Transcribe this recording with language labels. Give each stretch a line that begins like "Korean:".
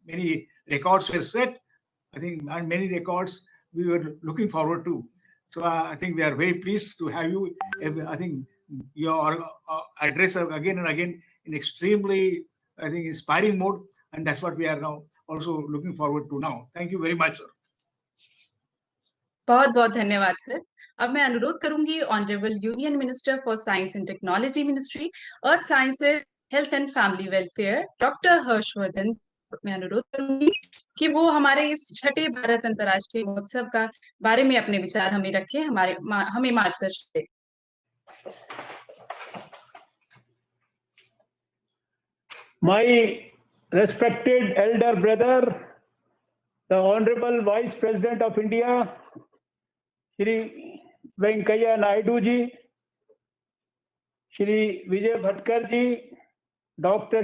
English: Many records were set, I think, and many records we were looking forward to. So I think we are very pleased to have you. I think your address again and again in extremely, I think, inspiring mode, and that's what we are now also looking forward to now. Thank you very much, sir.
Hindi: बहुत बहुत धन्यवाद sir. अब मैं अनुरोध करूंगी honourable union minister for science and technology ministry, earth sciences, health and family welfare, doctor Harshvardhan मैं अनुरोध करूंगी कि वो हमारे इस छठे भारत अंतर्राष्ट्रीय महोत्सव का बारे में अपने विचार हमें रखें, हमें मार्गदर्शन दें।
English: My respected elder brother, the Honorable Vice President of India, Shri Venkaiah Naidu ji, Shri Vijay Bhatkar ji, Dr.